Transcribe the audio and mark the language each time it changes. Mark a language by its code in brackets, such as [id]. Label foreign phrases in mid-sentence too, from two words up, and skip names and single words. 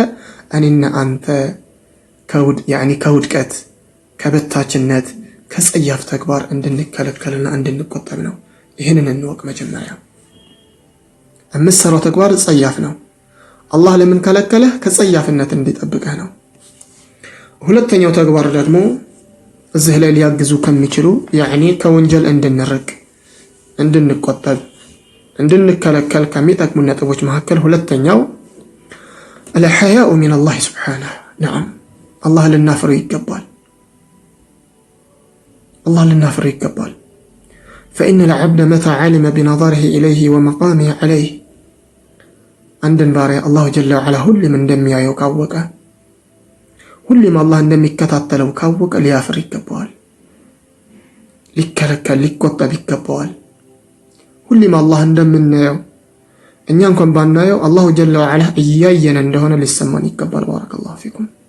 [am] እኔና አንተ ከውድቀት ከበታችነት ከጸያፍ ተግባር እንድንከለከልና እንድንቆጠብ ነው። ይህንን እንወቅ። መጀመሪያ የምትሰራው ተግባር ጸያፍ ነው። አላህ ለምን ከለከለህ? ከጸያፍነት እንዲጠብቀህ ነው። ሁለተኛው ተግባር ደግሞ እዚህ ላይ ሊያግዙ ከሚችሉ ከወንጀል እንድንርቅ እንድንቆጠብ እንድንከለከል ከሚጠቅሙ ነጥቦች መካከል ሁለተኛው [ar] الحياء من الله سبحانه. نعم الله [am] ልናፍረው ይገባል። الله ልናፍረው ይገባል። [ar] فإن العبد متى علم بنظره إليه ومقامه عليه عندن باري الله جل وعلا [am] ሁሉም እንደሚያየው ካወቀ ሁሉም አላህ እንደሚከታተለው ካወቀ ሊያፍር ይገባዋል። ሊከለከል ሊቆጠብ ይገባዋል። ሁሉም አላህ እንደምናየው እኛ እንኳን ባናየው [ar] الله جل وعلا [am] እያየን እንደሆነ ሊሰማን ይገባል። [ar] بارك الله فيكم።